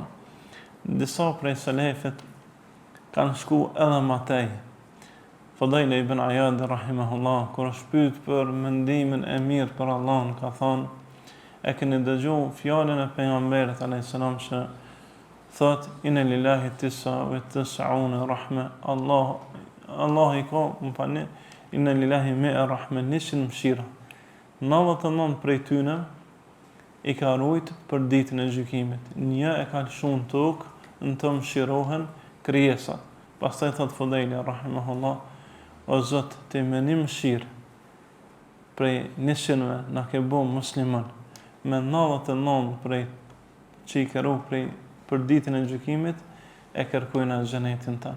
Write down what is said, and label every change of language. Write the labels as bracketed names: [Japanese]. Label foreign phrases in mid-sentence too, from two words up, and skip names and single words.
[Albanian] Disa prej selefit kanë shku edhe ma tej. Fudajl ibn Iyad rahimahullah, kur është pyet për mendimin e mirë për Allahun, ka thonë, e keni dëgju fjalën e pejgamberit [Arabic] عليه السلام [Albanian] që thot, [Arabic] إن لله تسعة وتسعون رحمة, [Albanian] Allah i ka, më pani, [Arabic] إن لله مائة رحمة, 100 mëshira. [Albanian] 99 prej tyne i ka rujt për ditën e gjykimit. Një e ka lëshu në tokë, në të mëshirohen krijesat. Pastaj thot Fudajli rahimahullah, o Zot, ti me 1 mëshirë prej 100-ve na ke bo musliman, me 99 prej që i ka rujt për ditën e gjykimit, e kërkojnë xhenetin tanë.